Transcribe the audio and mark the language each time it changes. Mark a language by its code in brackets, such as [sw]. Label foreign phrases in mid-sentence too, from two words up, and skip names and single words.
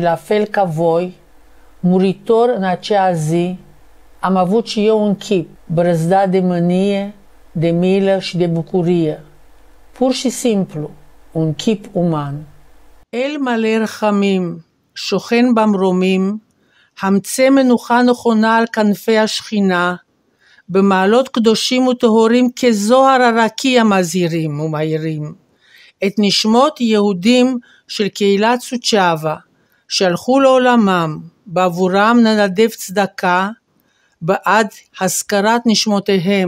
[ro] la fel ca voi, muritor în acea zi, am avut și eu un chip brăzdat de mânie, de milă și de bucurie. Pur și simplu, un chip uman. [he] אל מלא רחמים, שוכן במרומים, המצא מנוחה נכונה על כנפי השכינה, במעלות קדושים וטהורים כזוהר הרקיע מזהירים ומאירים. את נשמות יהודים של קהילת סוצ'אווה, שהלכו לעולמם, בעבורם ננדב צדקה, בעד הזכרת נשמותיהם.